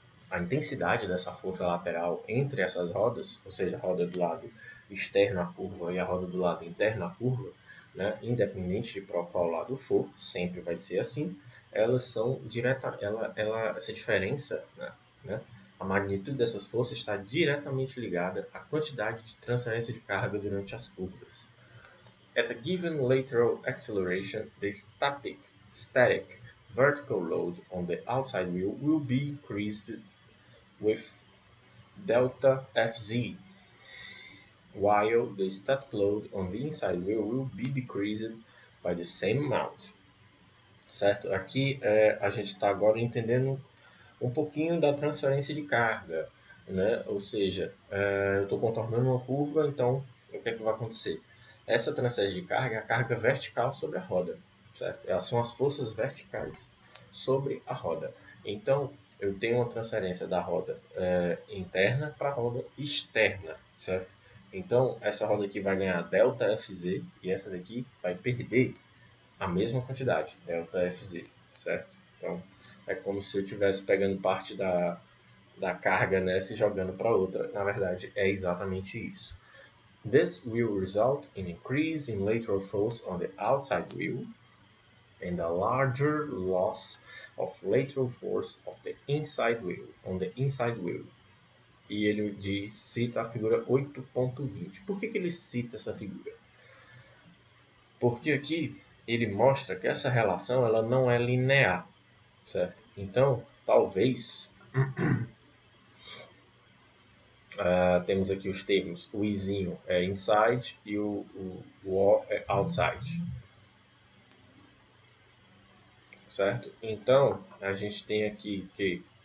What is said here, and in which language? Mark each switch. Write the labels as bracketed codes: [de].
[pt] A intensidade dessa força lateral entre essas rodas, ou seja, a roda do lado externo à curva e a roda do lado interno à curva, né, independente de qual lado for, sempre vai ser assim, elas são essa diferença, né, a magnitude dessas forças está diretamente ligada à quantidade de transferência de carga durante as curvas. [en] At a given lateral acceleration, the static vertical load on the outside wheel will be increased with delta Fz, while the static load on the inside wheel will be decreased by the same amount. [pt] Certo? Aqui a gente está agora entendendo um pouquinho da transferência de carga, né? Ou seja, eu estou contornando uma curva, então o que é que vai acontecer? Essa transferência de carga é a carga vertical sobre a roda, certo? Elas são as forças verticais sobre a roda. Então, eu tenho uma transferência da roda interna para a roda externa, certo? Então, essa roda aqui vai ganhar delta Fz e essa daqui vai perder a mesma quantidade, delta Fz, certo? Então, é como se eu estivesse pegando parte da carga nessa e jogando para outra. Na verdade, é exatamente isso. [en] This will result in increase in lateral force on the outside wheel and a larger loss of lateral force of the inside wheel, on the inside wheel. [pt] E ele cita a figura 8.20. Por que ele cita essa figura? Porque aqui ele mostra que essa relação ela não é linear, certo? Então, talvez temos aqui os termos, o izinho é inside e o O é outside, certo? Então, a gente tem aqui que